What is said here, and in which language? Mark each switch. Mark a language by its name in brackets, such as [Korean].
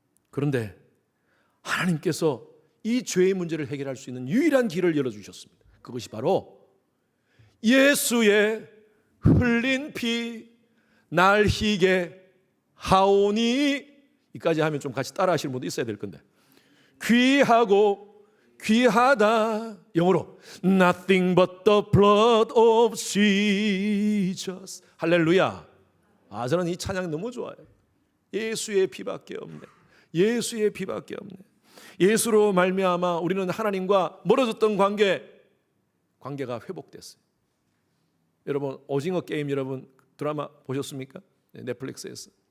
[Korean] 그런데 하나님께서 이 죄의 문제를 해결할 수 있는 유일한 길을 열어주셨습니다. 그것이 바로 예수의 흘린 피 날 희게 하오니, 이까지 하면 좀 같이 따라 하시는 분도 있어야 될 건데, 귀하고 귀하다. 영어로 [English] Nothing but the blood of Jesus. [Korean] 할렐루야. 저는 이 찬양 너무 좋아요. 예수의 피밖에 없네. 예수의 피밖에 없네. 예수로 말미암아 우리는 하나님과 멀어졌던 관계가 회복됐어요. 여러분, 오징어 게임 여러분 드라마 보셨습니까? 넷플릭스에서.